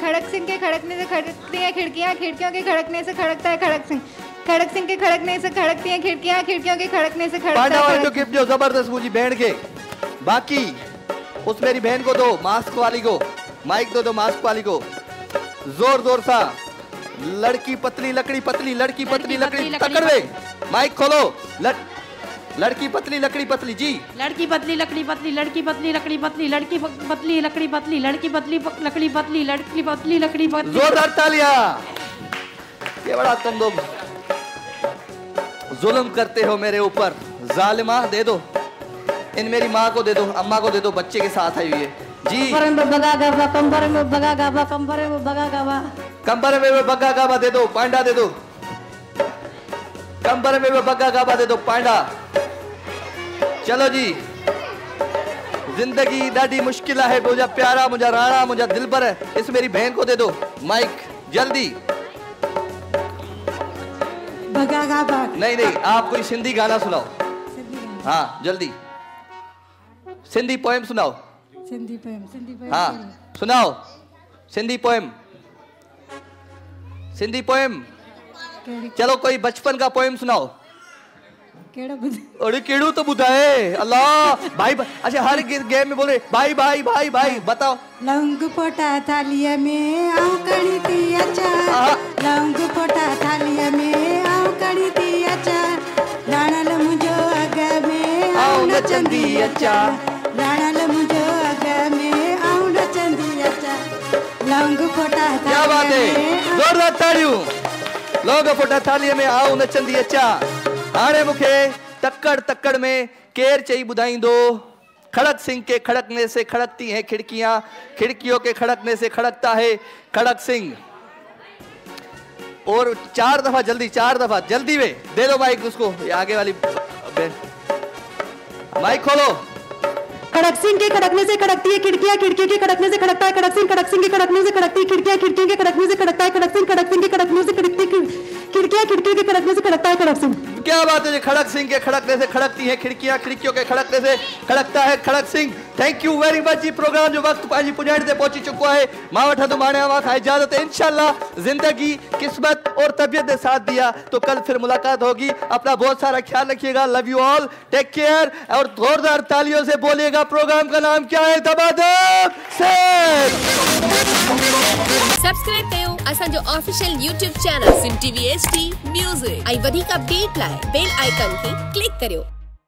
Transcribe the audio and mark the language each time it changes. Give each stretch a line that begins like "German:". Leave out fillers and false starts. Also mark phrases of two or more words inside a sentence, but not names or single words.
Hindi: खड़क सिंह के खड़कने से खड़कती हैं खिड़कियां, खिड़कियों के खड़कने से खड़कता है खड़क सिंह। खड़क सिंह के खड़कने से खड़कती हैं खिड़कियां, खिड़कियों के खड़कने से खड़कता है। जो गिफ्ट जो जबरदस्त मुझे बहन के, बाकी उस मेरी बहन को दो, मास्क वाली को माइक दो, मास्क वाली को जोर सा। लड़की पतली लकड़ी पतली, लड़की पतली लकड़ी पकड़वे, माइक खोलो। लड़की पतली लकड़ी पतली जी, लड़की पतली लकड़ी पतली, लड़की पतली लकड़ी पतली, लड़की पतली लकड़ी पतली, लड़की पतली लकड़ी पतली, लड़की पतली लकड़ी पतली। जोरदार तालियां। ये बड़ा तुम लोग जुल्म करते हो मेरे ऊपर, जालिमा। दे दो इन मेरी माँ को दे दो, अम्मा को दे दो, बच्चे के साथ आई हुई है जी। कंबर में बगा गाबा, कंबर में बगा गाबा, कंबर में बगा गाबा, कंबर में बग्गा गाबा दे दो, पांडा दे दो, कंबर में बग्गा गाबा दे दो, पांडा। चलो जी, जिंदगी ॾाढी मुश्किल है,
Sindhi: मुझा प्यारा, मुझा राणा, मुझा दिलबर है,
Hindi: इस मेरी बहन को दे दो माइक जल्दी। बग्गा गाबा नहीं, आप कोई सिंधी गाना सुनाओ। हाँ जल्दी, सिंधी पोएम सुनाओ। सिंधी पोएम हाँ सुनाओ, सिंधी पोएम। चलो कोई बचपन का पोएम सुनाओ।
Sindhi: अरे केड़ू तो बुधाए अल्लाह भाई।
Hindi: अच्छा हर गेम में बोल रहे भाई भाई भाई भाई, बताओ।
Sindhi: लौंग पोटा थालिया में आऊं कड़ी थी अच्छा, लौंग पोटा थालिया में आऊं कड़ी थी अच्छा, राणल मुझो अग में आऊं नचंदी अच्छा, राणल मुझो अग में आऊं नचंदी अच्छा, लौंग पोटा।
Hindi: क्या बात है, जोरदार तालियों।
Sindhi: लोग फुटा थालीअ में आऊं नचंदी अचा हाणे मूंखे तकड़ तकड़ में केर चई ॿुधाईंदो
Hindi: खड़क सिंह के खड़कने से खड़कती हैं खिड़कियां खिड़कियों के खड़कने से खड़कता है खड़क सिंह और 4 दफा जल्दी 4 दफा जल्दी में दे दो माइक उसको ये आगे वाली माइक खोलो खड़क सिंह के खड़कने से खड़कती है खिड़कियां खिड़कियों के खड़कने से खड़कता है खड़क सिंह के खड़कने से खड़कती है खिड़कियां खिड़कियों के खड़कने से खड़कता है खड़क सिंह के खड़कने से खड़कती है खिड़कियां खिड़कियों के खड़कने से खड़कता है खड़क सिंह। क्या बात है, खड़क सिंह के खड़कने से खड़कती है खिड़कियां खिड़कियों के खड़कने से खड़कता है खड़क सिंह।
English: thank you very much
Hindi: जी।
Sindhi: प्रोग्राम जो वक्त पंहिंजी पुॼाइण ते पहुची चुको है। मां वठंदुमि हाणे अवां खां इजाजत।
Hindi: इंशाल्लाह जिंदगी किस्मत और तबीयत ने साथ दिया तो कल फिर मुलाकात होगी। अपना बहुत सारा ख्याल रखिएगा।
English: love you all, take care
Hindi: और जोरदार तालियों से बोलिएगा प्रोग्राम का नाम क्या है? दबादब सेठ।
Sindhi: सब्सक्राइब कयो असांजो
English: official YouTube channel
Sindhi: सिम टीवी HD म्यूजिक। ऐं वधीक अपडेट लाइ
English: bell icon
Sindhi: खे क्लिक करियो।